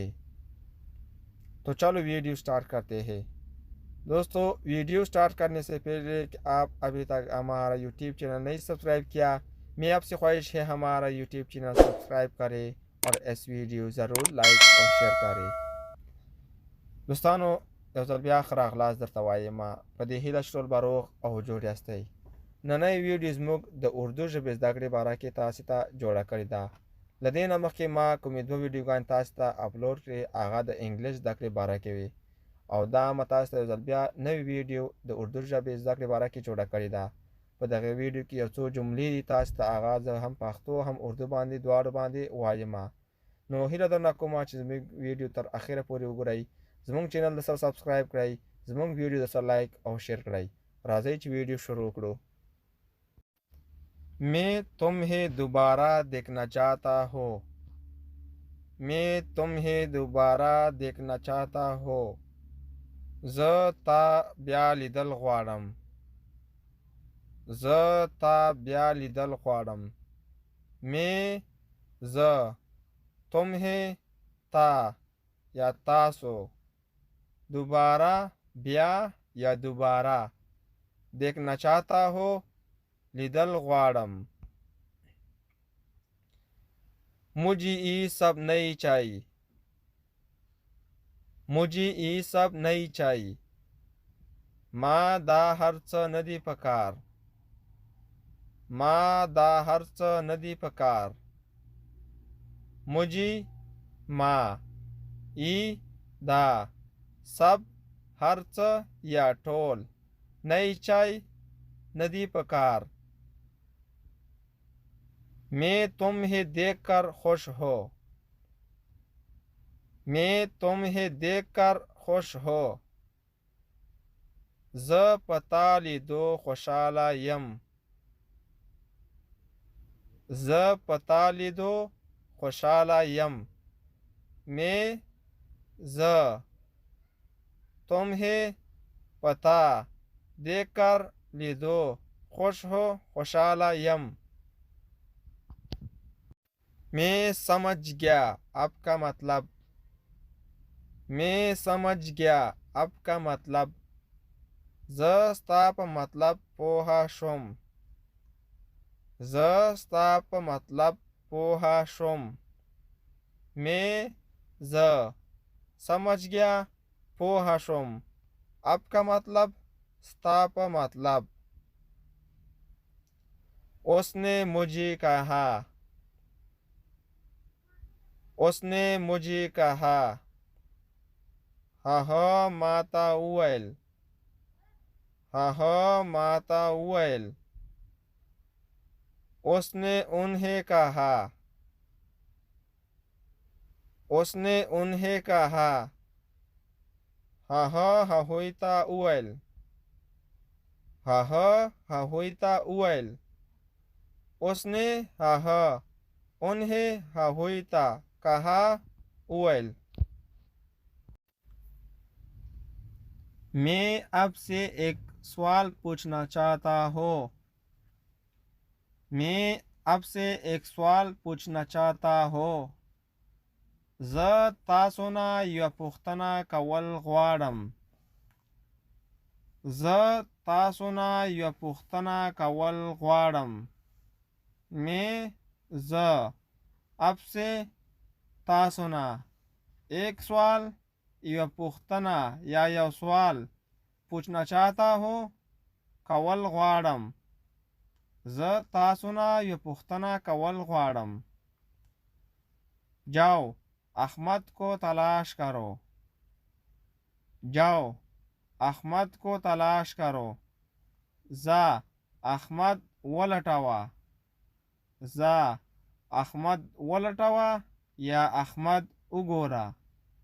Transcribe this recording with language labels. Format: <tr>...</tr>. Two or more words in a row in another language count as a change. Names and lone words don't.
<hi>तो चलो वीडियो स्टार्ट करते हैं। दोस्तों, वीडियो स्टार्ट करने से पहले कि आप अभी तक हमारा यूट्यूब चैनल नहीं सब्सक्राइब किया, मैं आपसे ख्वाहिश है हमारा यूट्यूब चैनल सब्सक्राइब करें और इस वीडियो ज़रूर लाइक और शेयर करें। दोस्तों,</hi> <ps>یو ځل بیا ښه راغلاست درته وایم په دې هیله شتول به روغ او جوړ یاستئ. نننۍ ویډیو زموږ د اردو ژبې زده کړې باره کې تاسو ته جوړه کړې ده. له دې نه مخکې ما کومې دوه ویډیوګانې تاسو ته اپلوډ کړې، هغه د انګلیش زده کړې باره کې وي، او دا ما تاسو ته یو ځل بیا نوې ویډیو د اردو ژبې زده کړې باره کې جوړه کړې ده. په دغه ویډیو کې یو څو جملې دي، تاسو ته هغه زه هم پښتو هم اردو باندې دواړو باندې وایم. نو هیله درنه کوم چې زموږ ویډیو تر اخره پورې وګورئ، زموږ چینل د سر سبسکرایب کړئ، زموږ ویډیو د سر لایک او شیر کړئ. راځئ چې ویډیو شروع کړو.</ps> <hi>मैं तुम्हें दोबारा देखना चाहता हूँ. मैं तुम्हें दोबारा देखना चाहता हूँ.</hi> <ps>زه تا بیا لیدل غواړم. زه تا بیا لیدل غواړم. मैं زه तुम्हें تا یا تاسو दोबारा بیا یا دوباره</ps> <hi>देखना चाहता हूँ</hi> <ps>لیدل غواړم.</ps> <hi>मुझे ये सब नहीं चाहिए. मुझे ये सब नहीं चाहिए.</hi> <ps>ما دا هر څه نه دي پکار. ما دا هر څه نه دي پکار. मुझे ما ای دا सब هر څه یا ټول</ps> <hi>नहीं चाहिए</hi> <ps>نه دي پکار.</ps> <hi>मैं तुम्हें देखकर खुश हो. मैं तुम्हें देखकर खुश हो.</hi> <ps>زه په تا لیدو خوشحاله یم. زه په تا لیدو خوشحاله یم. मैं زه तुम्हें په تا देखकर لیدو</ps> <hi>खुश हो</hi> <ps>خوشحاله یم.</ps> <hi>मैं समझ गया आपका मतलब. मैं समझ गया आपका मतलब.</hi> <ps>زه ستا په مطلب پوه شوم. زه ستا په مطلب پوه شوم. मैं زه</ps> <hi>समझ गया</hi> <ps>پوه شوم.</ps> <hi>आपका मतलब</hi> <ps>ستا په مطلب.</ps> <hi>उसने मुझे कहा. उसने मुझे कहा.</hi> <ps>هغه ماته وویل. هغه ماته وویل.</ps> <hi>उसने उन्हें कहा. उसने उन्हें कहा.</hi> <ps>هغه هغوی ته وویل. هغه هغوی ته وویل. उसने هغه उन्हें هغوی ته कहा وویل.</ps> <hi>मैं आपसे एक सवाल पूछना चाहता हूँ. मैं आपसे एक सवाल पूछना चाहता हूँ.</hi> <ps>زه تاسو نه یوه پوښتنه کول غواړم. زه تاسو نه یوه پوښتنه کول غواړم. मैं زه आपसे تاسو نه</ps> <hi>एक सवाल</hi> <ps>یوه پوښتنه یا یو سوال</ps> <hi>पूछना चाहता हूँ</hi> <ps>کول غواړم. زه تاسو نه یوه پوښتنه کول غواړم.</ps> <hi>जाओ अहमद को तलाश करो. जाओ अहमद को तलाश करो.</hi> <ps>ځه احمد ولټوه. ځه احمد ولټوه یا احمد وګوره.</ps>